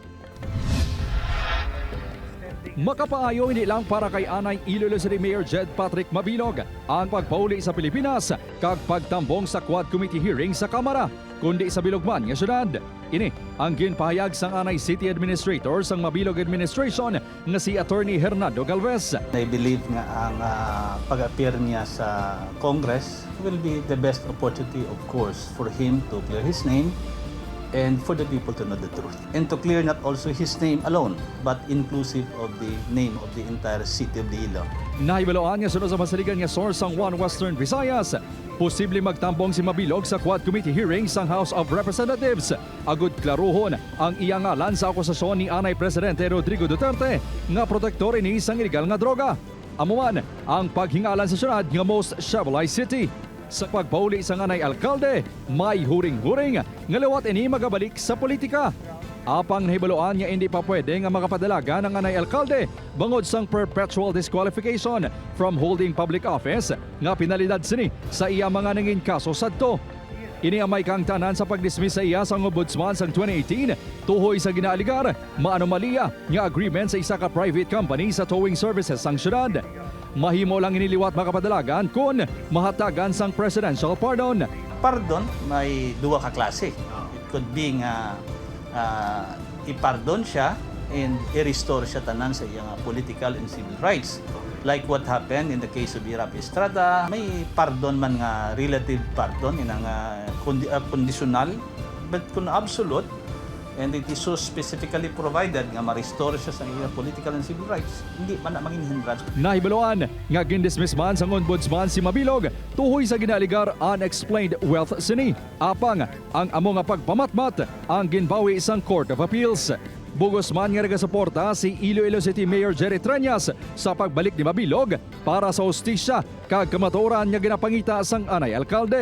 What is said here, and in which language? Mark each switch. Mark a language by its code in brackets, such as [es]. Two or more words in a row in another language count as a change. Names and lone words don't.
[hil] Makapaayo hindi lang para kay Anay Iloilo City Mayor Jed Patrick Mabilog ang pagpauli sa Pilipinas kag pagtambong sa Quad Committee hearing sa Kamara, kundi sa bilogman nga syudad. Ini ang ginpahayag sang Anay City Administrator sang Mabilog Administration nga si Attorney Hernando Galvez. [en] I believe [hil] nga ang pag-appear niya sa [en] Congress will be the best opportunity, of course, for him to clear his name and for the people to know the truth. And to clear not also his name alone, but inclusive of the name of the entire city of Iloilo. [hil] Nahibaloan nga sunod sa masaligan nga source sang Western Visayas. Posible magtambong si Mabilog sa Quad Committee hearing sang House of Representatives. Agud klaruhon ang iyang ngalan sa akusasyon ni Anay Presidente Rodrigo Duterte nga protektor ini sang illegal nga droga. Amuman ang paghingalan sa syudad nga [en] most civilized city. [hil] Sa pagpauli sa Anay alkalde, may huring-huring nga liwat ini magabalik sa politika. Apang nahibaloan niya hindi pa pwede nga makapadalaga ng Anay alkalde bangod sang [en] perpetual disqualification from holding public office [hil] nga pinalidad sini sa iya mga nangin kaso sadto. Ini ang may kangtanan sa pagdismiss sa iya sa ombudsman sang 2018 tuhoy sa ginaaligar maanomalya nga agreement sa isa ka [en] private company [hil] sa [en] towing services [hil] sang syudad. Mahimo lang iniliwat makapadalagan kung mahatagan sang [en] presidential pardon. [hil] Pardon, may duwa ka klase. [en] It could be [hil] nga ipardon siya and i-restore siya tanan sa iyang [en] political and civil rights. Like what happened in the case of Irap Estrada, [hil] may pardon man nga [en] relative pardon, inang conditional, but kung absolute, and it is so specifically provided [hil] nga ma-restore siya sa iyang [en] political and civil rights, [hil] hindi man na maging [en] hindrance. [hil] Nahibaloan nga gindismiss man sang ombudsman si Mabilog tuhoy sa ginaligar [en] unexplained wealth [hil] sini. Apang ang amo nga pagpamatmat ang ginbawi sang Court of Appeals. Bugos man nga nagasuporta si Iloilo City Mayor Jerry Treñas sa pagbalik ni Mabilog para sa hustisya kag kamatuoran nga ginapangita sang Anay alkalde.